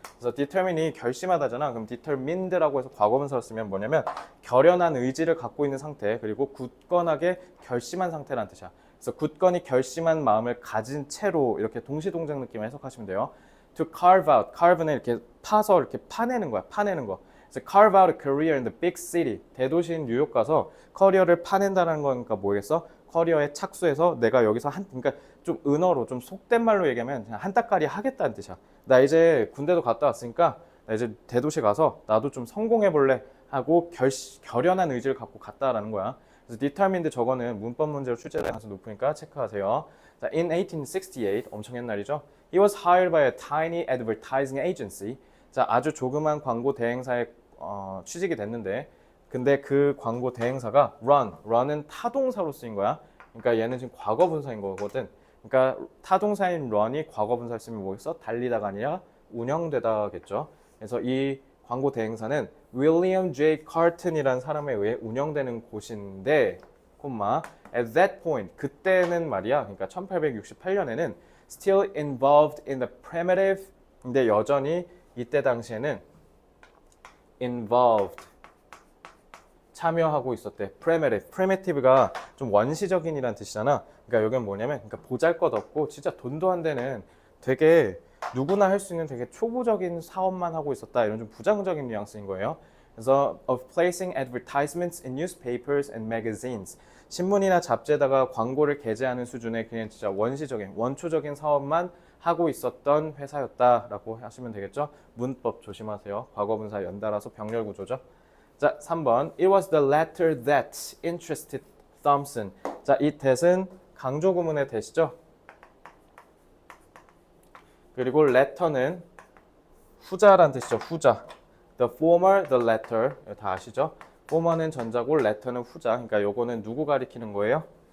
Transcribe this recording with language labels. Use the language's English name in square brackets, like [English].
[Korean] 그래서 determine이 결심하다잖아. 그럼 determined라고 해서 과거분사를 쓰면 뭐냐면 결연한 의지를 갖고 있는 상태, 그리고 굳건하게 결심한 상태라는 뜻이야. 그래서 굳건히 결심한 마음을 가진 채로 이렇게 동시동작 느낌을 해석하시면 돼요. [English] To carve out, [Korean] carve는 이렇게 파서 이렇게 파내는 거야. 파내는 거. [English] 그래서 carve out a career in the big city. [Korean] 대도시인 뉴욕 가서 커리어를 파낸다는 거니까 뭐겠어? 커리어에 착수해서 내가 여기서 그러니까 좀 은어로 좀 속된 말로 얘기하면 그냥 한 따까리 하겠다는 뜻이야. 나 이제 군대도 갔다 왔으니까 나 이제 대도시 가서 나도 좀 성공해 볼래 하고 결연한 의지를 갖고 갔다라는 거야. 그래서 determined 저거는 문법 문제로 출제될 가능성이 높으니까 체크하세요. 자, in 1868 엄청 옛날이죠. [English] He was hired by a tiny advertising agency. [Korean] 자, 아주 조그만 광고 대행사에 취직이 됐는데, 근데 그 광고 대행사가 run은 타동사로 쓰인 거야. 그러니까 얘는 지금 과거 분사인 거거든. 그러니까 타동사인 run이 과거 분사를 쓰면 뭐겠어? 달리다가 아니라 운영되다겠죠. 그래서 이 광고 대행사는 윌리엄 J. 카튼이라는 사람에 의해 운영되는 곳인데, [English] at that point, [Korean] 그때는 말이야, 그러니까 1868년에는 [English] still involved in the primitive, [Korean] 근데 여전히 이때 당시에는 involved, 참여하고 있었대. primitive가 좀 원시적인이란 뜻이잖아. 그러니까 여기는 뭐냐면, 그러니까 보잘것없고 진짜 돈도 안 되는 되게 누구나 할 수 있는 되게 초보적인 사업만 하고 있었다. 이런 좀 부정적인 뉘앙스인 거예요. [English] 그래서 of placing advertisements in newspapers and magazines. [Korean] 신문이나 잡지에다가 광고를 게재하는 수준의 그냥 진짜 원초적인 사업만 하고 있었던 회사였다라고 하시면 되겠죠. 문법 조심하세요. 과거분사 연달아서 병렬 구조죠. 자, 3번. [English] It was the latter that interested Thompson. [Korean] 자, 이 that은 강조 구문의 that이죠. 그리고 letter는 후자란 뜻이죠. 후자. [English] The former, the latter. [Korean] 다 아시죠? former는 전자고 letter는 후자. 그러니까 요거는 누구 가리키는 거예요?